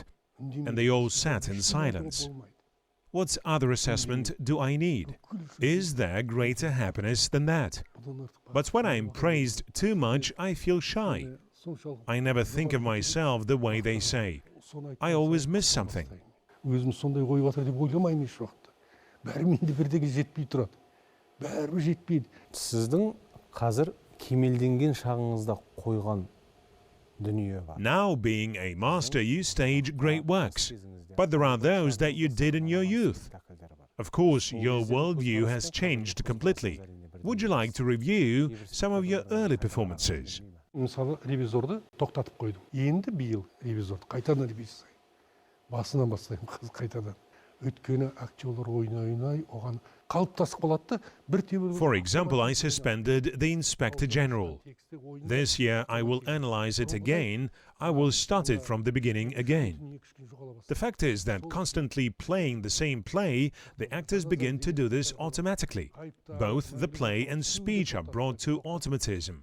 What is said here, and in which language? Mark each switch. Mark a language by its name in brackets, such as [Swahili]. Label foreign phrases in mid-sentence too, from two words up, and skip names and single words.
[English] And they all sat in silence. What other assessment do I need? Is there greater happiness than that? But when I am praised too much, I feel shy. I never think of myself the way they say. I always miss something. [Kazakh] Өзім сондай қойып жатыр деп ойламаймын еш уақытта. Бәрі менде бірдеңе жетпей тұрады. Бәрібір жетпейді. Сіздің қазір кемелденген шағыңызда қойған дүние бар. [English] Now, being a master, you stage great works. But there are those that you did in your youth. Of course, your worldview has changed completely. Would you like to review some of your early performances? [Kazakh] Мысалы, ревизорды тоқтатып қойдым. Енді биыл ревизорды қайтадан ревизор. Басынан бастаймын қайтадан. Өйткені актерлар ойнай, оған қалыптасып қалады. [English] For example, I suspended the Inspector General. This year I will analyze it again. I will start it from the beginning again. The fact is that constantly playing the same play, the actors begin to do this automatically. Both the play and speech are brought to automatism.